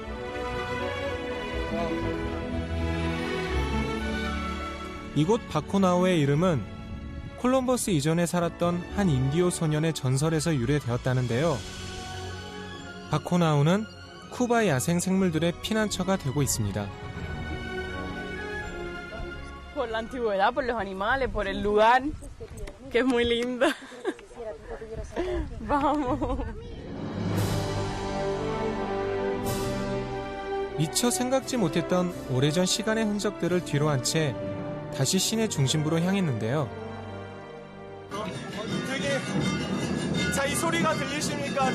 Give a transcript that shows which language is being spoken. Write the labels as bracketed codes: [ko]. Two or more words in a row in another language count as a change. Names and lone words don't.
[ko] 이곳 바코나오의 이름은 콜럼버스 이전에 살았던 한 인디오 소년의 전설에서 유래되었다는데요. 바코나오는 쿠바 야생 생물들의 피난처가 되고 있습니다. [es] Por la antigüedad, por los animales, por el lugar, que es muy lindo. Vamos. [ko] 미처 생각지 못했던 오래전 시간의 흔적들을 뒤로 한 채 다시 시내 중심부로 향했는데요. 자, 이 소리가 들리십니까?